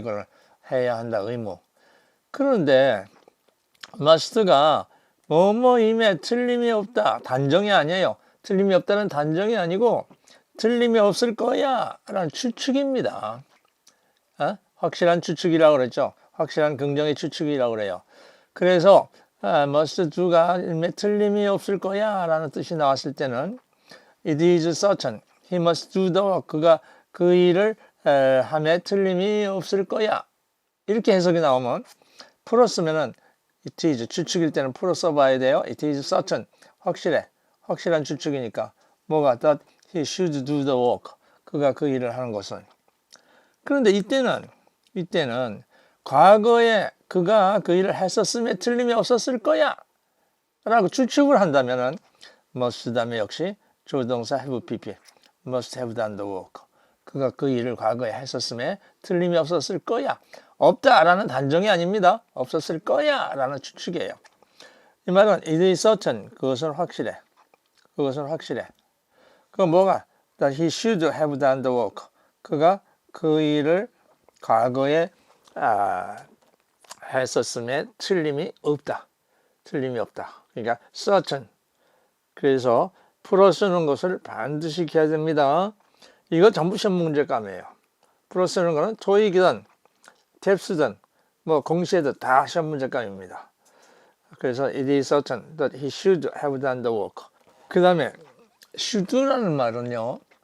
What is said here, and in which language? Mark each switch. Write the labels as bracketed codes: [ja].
[ko] 이걸 해야 한다. 의무. 그런데 must가 뭐뭐임에 틀림이 없다. 단정이 아니에요. 틀림이 없다는 단정이 아니고 틀림이 없을 거야 라는 추측입니다. 확실한 추측이라고 그랬죠. 확실한 긍정의 추측이라고 그래요. 그래서 [en] must do가 [ko] 틀림이 없을 거야 라는 뜻이 나왔을 때는 [en] it is certain, he must do the work. [ko] 그가 그 일을 함에 틀림이 없을 거야. 이렇게 해석이 나오면 풀어 쓰면은 [en] it is [ko] 추측일 때는 풀어 써봐야 돼요. [en] it is certain [ko] 확실해. 확실한 추측이니까 뭐가 [en] that he should do the work. [ko] 그가 그 일을 하는 것은. 그런데 이때는 과거에 그가 그 일을 했었음에 틀림이 없었을 거야 라고 추측을 한다면은 must 다음에 역시 조동사 have pp [en] must have done the work. [ko] 그가 그 일을 과거에 했었음에 틀림이 없었을 거야. 없다라는 단정이 아닙니다. 없었을 거야 라는 추측이에요. 이 말은 [en] it is certain. [ko] 그것은 확실해. 그것은 확실해. 그건 뭐가? [en] that he should have done the work. [ko] 그가 그 일을 과거에 했었음에 틀림이 없다. 틀림이 없다. 그러니까 certain. 그래서 풀어 쓰는 것을 반드시 해야 됩니다. 이거 전부 시험 문제감이에요. 풀어 쓰는 거는 토익이든 탭스든 뭐 공시에도 다 시험 문제감입니다. 그래서 [en] it is certain that he should have done the work. [ko] 그 다음에 should라는 말은요.